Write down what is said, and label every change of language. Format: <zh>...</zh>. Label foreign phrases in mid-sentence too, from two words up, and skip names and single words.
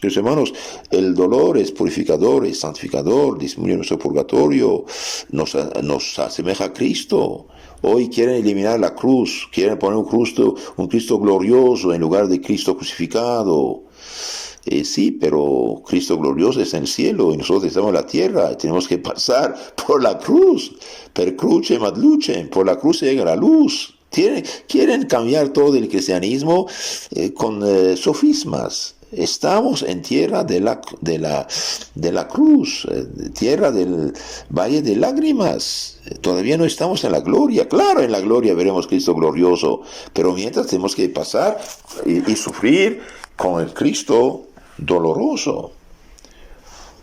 <es>Queridos hermanos, el dolor es purificador, es santificador, disminuye nuestro purgatorio, nos asemeja a Cristo. Hoy quieren eliminar la cruz, quieren poner un Cristo glorioso en lugar de Cristo crucificado. Sí, pero Cristo glorioso está en el cielo y nosotros estamos en la tierra. Tenemos que pasar por la cruz.</es> <la>Per crucem ad lucem,</la> <es>por la cruz llega la luz. Quieren cambiar todo el cristianismo con sofismas. Estamos en tierra de la cruz, tierra del valle de lágrimas. Todavía no estamos en la gloria. Claro, en la gloria veremos Cristo glorioso, pero mientras tenemos que pasar y sufrir con el Cristo doloroso.</es>